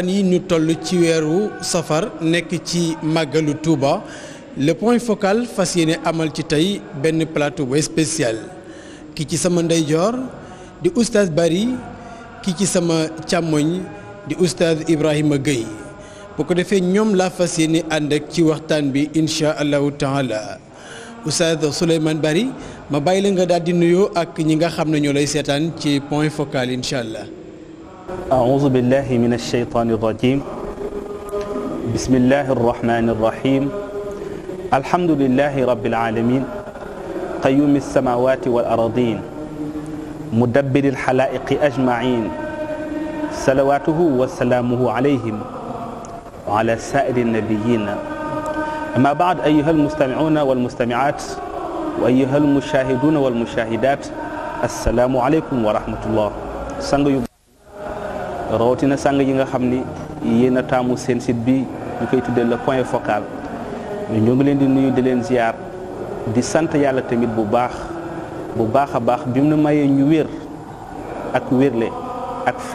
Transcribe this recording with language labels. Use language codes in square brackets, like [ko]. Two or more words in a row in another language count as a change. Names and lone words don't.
[wo] yi ñu toll ci weeru safar nekk ci màggalu Touba le point focal fas yéene amal ci tey benn plateau bu spécial ki ci sama ndeyjoor di oustaz Bari ki ci sama càmmoñ di oustaz Ibrahima Gueye bu ko defee ñoom laa fas yéene ànd ak ci waxtaan bi [ar] إن شاء الله تعالى [wo] oustaz Souleymane Bari ma bàyyi la nga daal di nuyoo ak ñi nga xam ne ñoo lay seetaan ci point focal [ar] إن شاء الله. أعوذ بالله من الشيطان الرجيم بسم الله الرحمن الرحيم الحمد لله رب العالمين قيوم السماوات والأرضين مدبر الحلائق أجمعين صلواته وسلامه عليهم وعلى سائر النبيين أما بعد أيها المستمعون والمستمعات وأيها المشاهدون والمشاهدات السلام عليكم ورحمة الله [wo] rawatina sang yi nga xam ni yéen a taamu seen site bi ñu koy tuddee le point focal ñoo ngi leen di nuyu di leen ziar di sant yàlla tamit bu baax a baax bi mu ne mayee ñu wér ak wérle ak